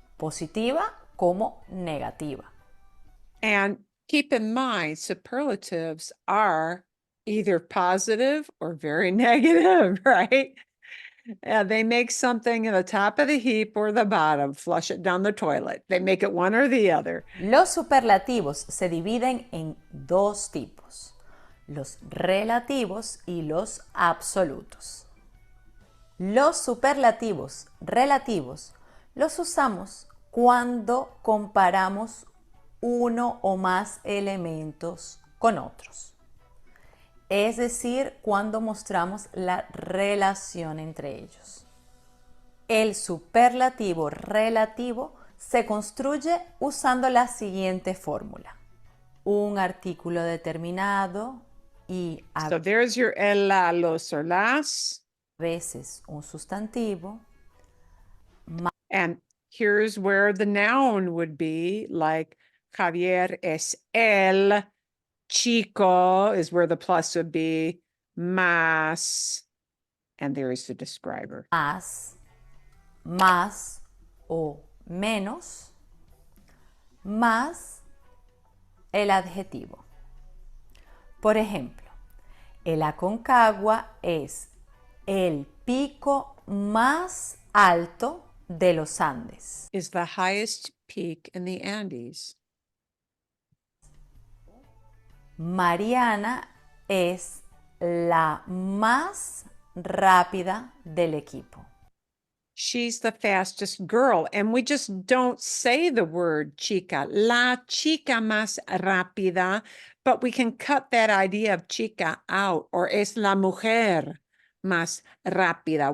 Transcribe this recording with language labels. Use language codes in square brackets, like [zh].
[es] positiva como negativa. [en] And keep in mind, superlatives are either positive or very negative, right? They make something at the top of the heap or the bottom, flush it down the toilet. They make it one or the other. [es] Los superlativos se dividen en dos tipos, los relativos y los absolutos. Los superlativos relativos los usamos cuando comparamos uno o más elementos con otros. Es decir, cuando mostramos la relación entre ellos. El superlativo relativo se construye usando la siguiente fórmula. Un artículo determinado y a [en] So there's your el, la, los, or las. [es] veces un sustantivo. [en] And here's where the noun would be, like [es] Javier es el chico [en] is where the plus would be, más, and there is the describer. [es] Más o menos, más el adjetivo. Por ejemplo, el Aconcagua es el pico más alto de los Andes. [en] Is the highest peak in the Andes. [es] Mariana es la más rápida del equipo. [en] She's the fastest girl, and we just don't say the word chica, [es] la chica más rápida, [en] but we can cut that idea of chica out, or [es] es la mujer más rápida.